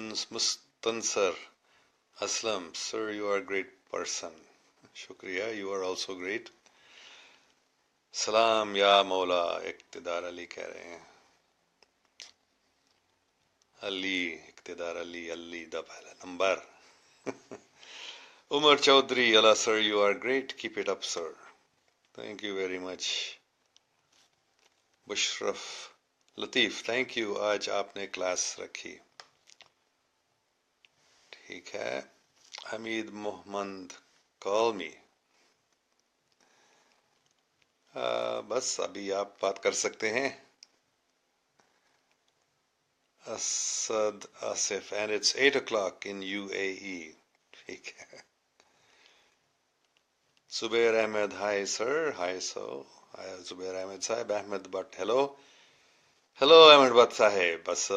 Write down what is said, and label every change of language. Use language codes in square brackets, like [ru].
[en] Mustansar Aslam sir you are great person. [ur] شکریہ، [en] You are also great. [ur] سلام یا مولا اقتدار علی کہہ رہے ہیں. [pa] علی اقتدار علی دا پہلا نمبر. [en] عمر چودھری اللہ sir you are great, keep it up sir. Thank you very much. [ur] بشرف Latif [en] thank you, [ur] آج آپ نے کلاس رکھی. ٹھیک ہے. حمید محمد [en] Call me. [ur] بس ابھی آپ بات کر سکتے ہیں. [en] Asad Asif and it's 8 o'clock in UAE. [ur] ٹھیک ہے. [en] Zubair Ahmed hi sir. Hi Zubair Ahmed صاحب. Ahmed Bhat hello. Hello Ahmed Bhat Sahib.